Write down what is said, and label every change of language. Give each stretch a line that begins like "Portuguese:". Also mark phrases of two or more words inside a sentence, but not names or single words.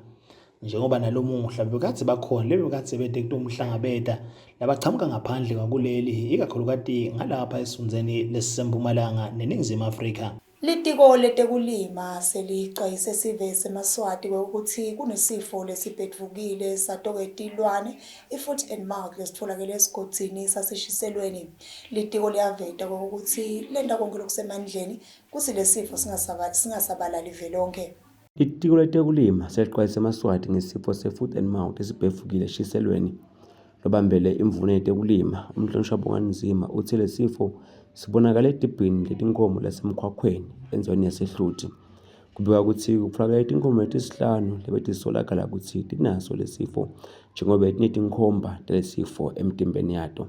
Swati: Njengoba nalomuhla bekade bakhona lebekade bede kutomhlangabeta labachamuka ngaphandle kwakuleli ikakhulukazi ngalapha esifundzeni lesiseMpumalanga neNingizimu Afrika. Litiko letekulima selicwayise sive seMaswati ukuthi kunesifo lesibhedvukile satoketilwane i-
English: foot and mouth
Swati: lesitholakele esigodini saseshiselweni. Litiko liyaveta ukuthi lenta konke lokusemandleni kuthi lesifo singasabalali velonke. Litiko letekulima seliqwayise eMaswati ngesifo se-
English: foot and mouth
Swati: esibhedvukile eshiselweni lobambele imvuno yetekulima. Umhlonishwa Bonganzima uthi le sifo sibonakala edibhini letinkomo lasemkhwakhweni enziweni yasehluthi. Kubika ukuthi kutholakala itinkomo letisihlanu lebetisolakala ukuthi tinaso lesifo njengoba tinetinkhomba talesifo emtimbeni yato.